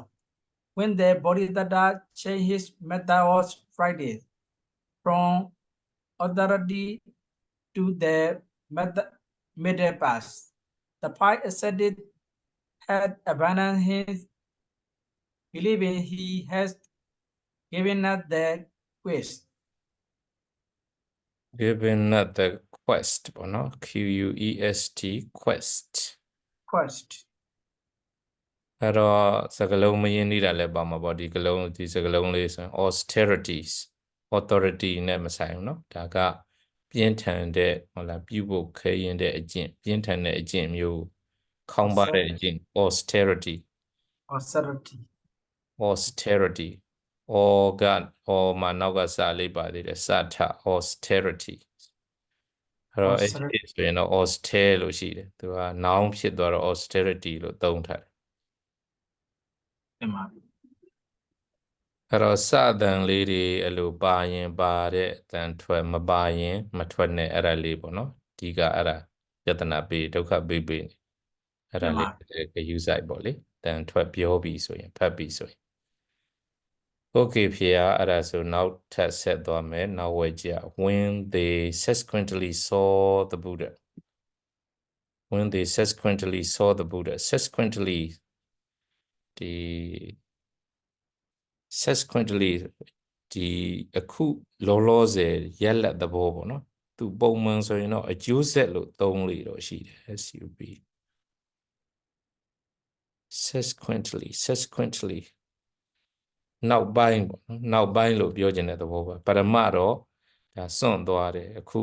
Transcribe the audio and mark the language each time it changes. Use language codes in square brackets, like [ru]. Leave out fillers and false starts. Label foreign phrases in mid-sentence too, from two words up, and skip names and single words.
[en] When the Bodhisattva changed his method of practice from authority to the middle pass. The pi ascetic had abandoned his believing he has given up the quest. Given up the quest ပေါ့နော် QUEST quest Quest. [my] အဲ့တော့စကားလုံးမရင်းနေတာလည်းပါမှာပေါ့ဒီစကားလုံးလေးဆိုရင် austerities authority နဲ့မဆိုင်ဘူးเนาะဒါကပြင်းထန်တဲ့ဟုတ်လားပြုဖို့ခဲရင်တဲ့အကျင့်ပြင်းထန်တဲ့အကျင့်မျိုးခေါင်းပါတဲ့အကျင့် austerity [en] austerity organ or [my] မှာနောက်ကစလေးပါသေးတယ်စထ austerity အဲ့တော့အဲ့ဒီဆိုရင်တော့ austere လို့ရှိတယ်သူက noun ဖြစ်သွားတော့ austerity လို့သုံးထားတယ် အဲ့တော့စအတန်လေးတွေအဲ့လိုပါရင်ပါတဲ့အတန်ထွက်မပါရင်မထွက်နဲ့အဲ့ဒါလေးပေါ့နော်ဒီကအဲ့ဒါယတနာပေးဒုက္ခပေးနေအဲ့ဒါလေးကယူဆိုင်ပေါ့လေတန်ထွက်ပြောပြီးဆိုရင်ဖတ်ပြီးဆိုရင် Okay ဖေအဲ့ဒါဆိုနောက်ထပ်ဆက်သွားမယ်နောက်ဝဲကြ [en] when they subsequently saw the Buddha [my] subsequently ဒီ subsequently ဒီအခုလောလောဆယ်ရက်လက်သဘောပေါ့နော်သူပုံမှန်ဆိုရင်တော့အကျိုးဆက်လို့သုံးလို့တော့ရှိတယ် SUB subsequently နောက်ပိုင်းပေါ့နော်နောက်ပိုင်းလို့ပြောချင်တဲ့သဘောပါပရမတော့ဒါစွန့်သွားတယ်အခု